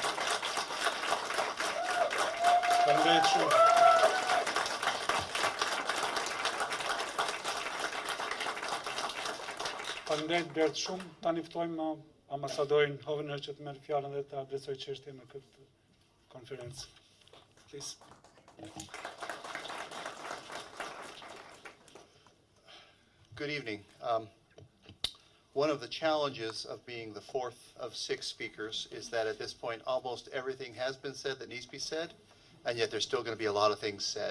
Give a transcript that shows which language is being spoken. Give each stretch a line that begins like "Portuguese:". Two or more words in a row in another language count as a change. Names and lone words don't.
Albanian: Faleminderit shumë. Faleminderit Gjergj shumë. Tani ftojmë ambasadorin Hovënër që të merr fjalën dhe të adresojë çështjen në këtë konferencë.
English: Please. Good evening. One of the challenges of being the fourth of 6 speakers is that at this point almost everything has been said that needs to be said, and yet there's still going to be a lot of things said.